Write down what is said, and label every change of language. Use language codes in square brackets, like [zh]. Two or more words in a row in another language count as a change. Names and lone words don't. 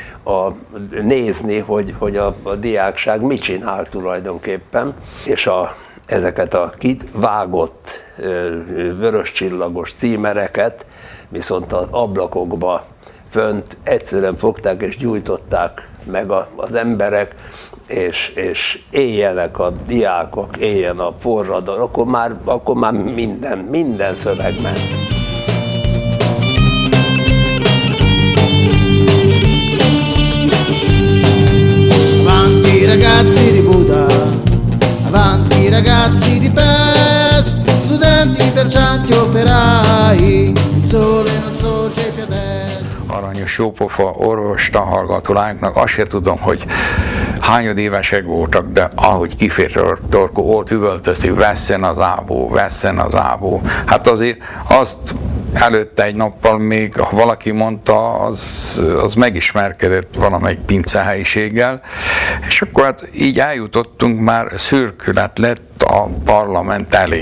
[hu] nézni, hogy a diákság mit csinál tulajdonképpen, és ezeket a kivágott vöröscsillagos címereket viszont az ablakokba fönt egyszerűen fogták és gyújtották meg az emberek, és éljenek a diákok, éljen a forradalom, akkor már minden szöveg ment. [it] Avanti ragazzi di Buda, avanti ragazzi di Pest, studenti, braccianti, operai, il sole non sorge più ad est. [hu] Aranyos jópofa orvostanhallgató lányoknak, azt se tudom, hogy hányad évesek voltak, de ahogy kifért torkó, ott üvöltözik, vesszen az ábó. Hát azért azt előtte egy nappal még, ha valaki mondta, az megismerkedett valamelyik pincehelyiséggel, és akkor hát így eljutottunk, már szürkület lett a parlament elé.